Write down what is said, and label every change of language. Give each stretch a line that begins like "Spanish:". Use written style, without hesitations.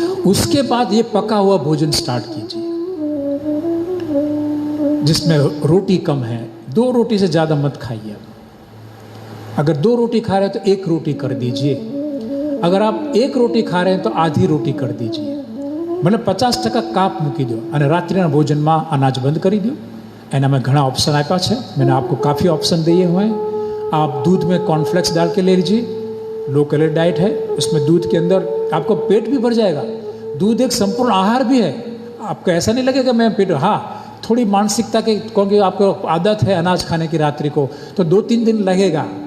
Hindi: उसके बाद ये पका हुआ भोजन स्टार्ट कीजिए, जिसमें रोटी कम है. 2 रोटी से ज़्यादा मत खाइए. अगर 2 रोटी खा रहे हैं तो 1 रोटी कर दीजिए. अगर आप 1 रोटी खा रहे हैं तो आधी रोटी कर दीजिए.
Gujarati: मतलब 50% કાપ મૂકી દો અને રાત્રિના ભોજનમાં અનાજ બંધ કરી દો. એનામાં ઘણા ऑप्शन આપ્યા છે.
Hindi: मैंने आपको काफ़ी ऑप्शन दिए हुए हैं. आप दूध में कॉर्नफ्लेक्स डाल के ले लीजिए, लो कैलोरी डाइट है. उसमें दूध के अंदर आपको पेट भी भर जाएगा. दूध एक संपूर्ण आहार भी है. आपको ऐसा नहीं लगेगा मैं पेट, हाँ थोड़ी मानसिकता के, क्योंकि आपको आदत है अनाज खाने की रात्रि को, तो 2-3 दिन लगेगा.